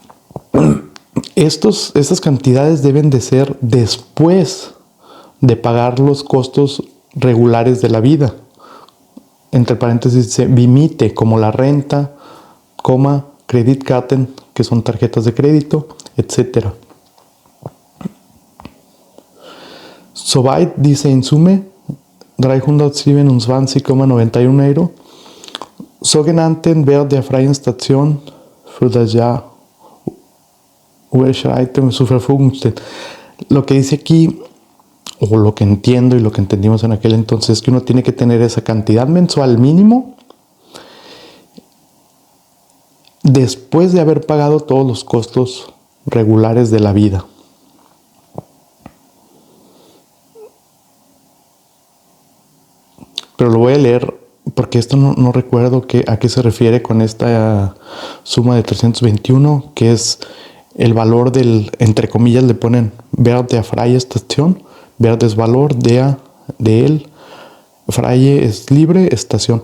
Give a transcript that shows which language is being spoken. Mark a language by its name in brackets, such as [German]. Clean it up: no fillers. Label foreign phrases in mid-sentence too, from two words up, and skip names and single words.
[Spanish] Estas cantidades deben de ser después de pagar los costos regulares de la vida. Entre paréntesis dice Vimite, como la renta, Kreditkarten, que son tarjetas de crédito, etc. [German] Soweit diese in Summe 327,91 Euro sogenannten Wert der freien Station für das Jahr überschreiten zur Verfügung stehen. [Spanish] Lo que dice aquí, o lo que entiendo y lo que entendimos en aquel entonces, es que uno tiene que tener esa cantidad mensual mínimo después de haber pagado todos los costos regulares de la vida. Pero lo voy a leer porque esto no recuerdo a qué se refiere con esta suma de 321, que es el valor del, entre comillas le ponen [German] Wert der freie Station, [Spanish] Wert es valor, de él, freie es libre, estación.